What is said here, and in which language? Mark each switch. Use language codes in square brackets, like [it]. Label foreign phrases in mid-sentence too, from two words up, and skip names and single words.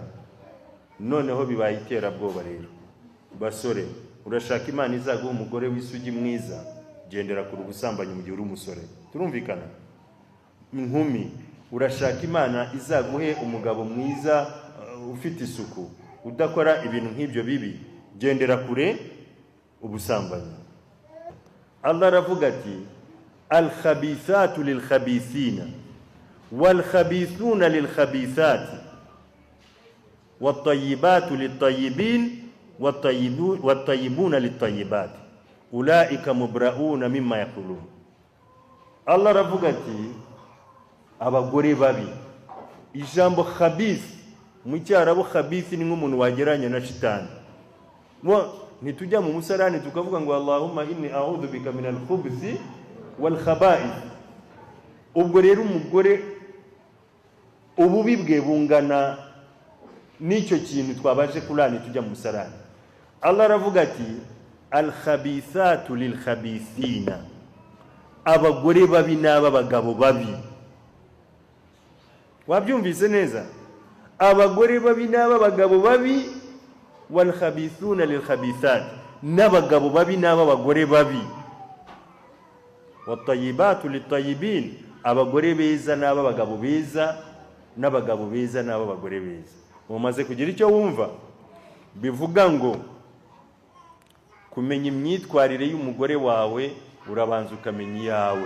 [rw] Noneho bibaye iterabwoba rero. Basore, urashaka Imana izaguha umugore w'isugi mwiza, gendera ku busambanyi mu gihe uri umusore. Turumvikana? Inkumi, urashaka Imana izaguhe umugabo mwiza ufite isuku, udakora ibintu nk'ibyo bibi, gendera kure ubusambanyi. Allah aravuga ati [ar] الخبيثات للخبيثين والخبيثون للخبيثات والطيبات للطيبين والطيبون للطيبات أولئك مبرءون مما يقولون. [rw] Allah aravuga ati abagore babi. Ijambo khabith mu cyarabu khabith ni nk'umuntu wageranya na shitani. ntitujya mu musarani tukavuga ngo [ar] اللهم إني أعوذ بك من الخبث والخبائث. [rw] Ubwo rero umugore ububi bwe bungana n'icyo kintu twabaje kurani tujya mu musarani. Allah aravuga ati [ar] الخبيثات للخبيثين, [rw] abagore babi n'aba bagabo babi. Wabyumvise neza? Abagore babi n'aba bagabo babi, [ar] والخبيثون للخبيثات, [rw] n'abagabo babi n'aba bagore babi. [ar] والطيبات للطيبين, [rw] abagore beza n'aba bagabo beza, n'abagabo beza n'aba bagore beza. Umaze kugira icyo wumva? Bivuga ngo kumenya imyitwarire y'umugore wawe urabanza ukamenya iyawe.